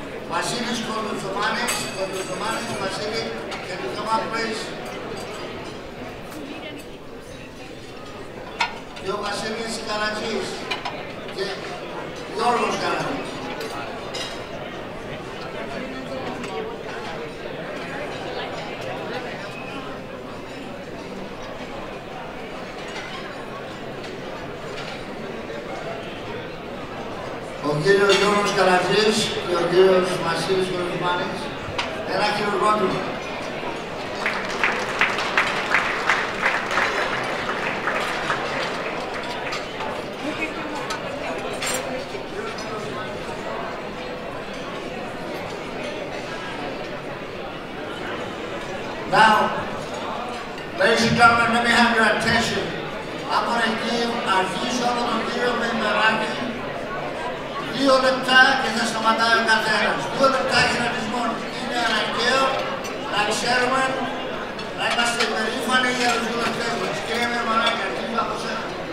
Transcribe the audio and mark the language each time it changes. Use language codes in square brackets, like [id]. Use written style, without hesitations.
[en] Vasilis Kondouzomanis, Vasili, can you come up, please? [el] Και ο Βασίλης Καρατζής και Γιώργος Καρατζής. Ο κύριος Γιώργος Καρατζής και ο κύριος Βασίλης Κοντouzomanis. Ένα χειρουργότημα. [en] Now, ladies and gentlemen, let me have your attention. I'm going to give [el] αρχίζω από τον κύριο Μεϊμεράκη 2 λεπτά και θα σταματάει ο καθένας. 2 λεπτά χαιρετισμών. Είναι αναγκαίο να ξέρουμε να είμαστε περήφανοι για τους βουλευτές μας. Κύριε Μεϊμεράκη, αρχίζω από σένα.